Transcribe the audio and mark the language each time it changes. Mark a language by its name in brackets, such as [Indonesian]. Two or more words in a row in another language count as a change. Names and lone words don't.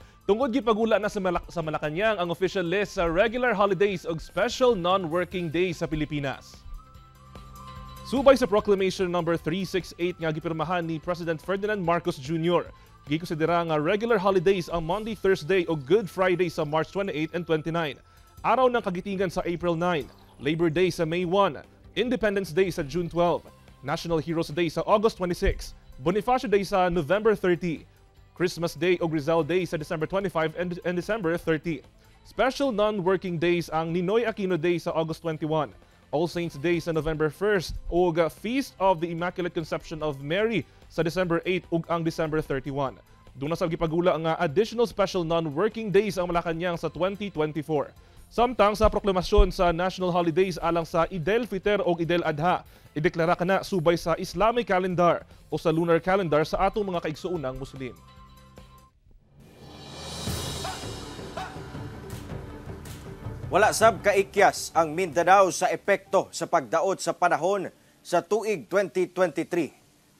[Cebuano] Tungod gipagula na sa Malacañang ang [English] official list [Cebuano] sa [English] regular holidays [Cebuano] ug [English] special non-working days [Cebuano] sa Pilipinas. Subay sa Proclamation number 368 nga gipirmahan ni President Ferdinand Marcos Jr., gikonsidera nga [English] regular holidays [Cebuano] ang Monday, Thursday ug Good Friday sa March 28 and 29. Araw ng kagitingan sa April 9, Labor Day sa May 1, Independence Day sa June 12, National Heroes Day sa August 26, Bonifacio Day sa November 30, Christmas Day o Rizal Day sa December 25 and December 30. [English] Special non-working days [Cebuano] ang Ninoy Aquino Day sa August 21, All Saints Day sa November 1st ug Feast of the Immaculate Conception of Mary sa December 8 ug ang December 31. Doon na sa gipagula nga [English] additional special non-working days [Cebuano] ang Malacañang sa 2024. Samtang sa proklamasyon sa [English] national holidays [Cebuano] alang sa Eid al-Fitr o Eid al-Adha, ideklara kana subay sa [English] Islamic calendar [Cebuano] o sa [English] lunar calendar [Cebuano] sa atong mga kaigsuunang Muslim. Wala sab kaikyas ang Mindanao sa epekto sa pagdaot sa panahon sa tuig 2023.